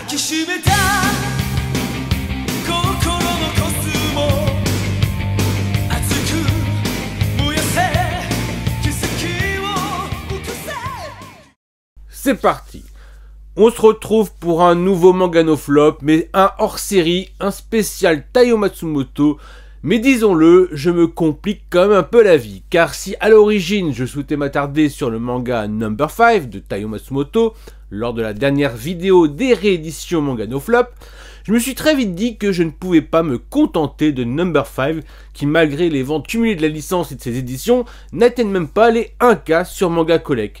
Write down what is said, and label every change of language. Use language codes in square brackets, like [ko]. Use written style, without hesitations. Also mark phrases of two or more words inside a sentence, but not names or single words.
[ja] きしめた心のコスモ熱く燃やせ奇跡を起こせ。 [fr] C'est parti. On se retrouve pour un nouveau manga no flop, mais un hors-série, un spécial Taiyo Matsumoto. Mais disons-le, je me complique quand même un peu la vie, car si à l'origine je souhaitais m'attarder sur le manga Number 5 de Taiyo Matsumoto, lors de la dernière vidéo des rééditions manga no flop, je me suis très vite dit que je ne pouvais pas me contenter de Number 5, qui malgré les ventes cumulées de la licence et de ses éditions, n'atteignent même pas les 1K sur Manga Collect.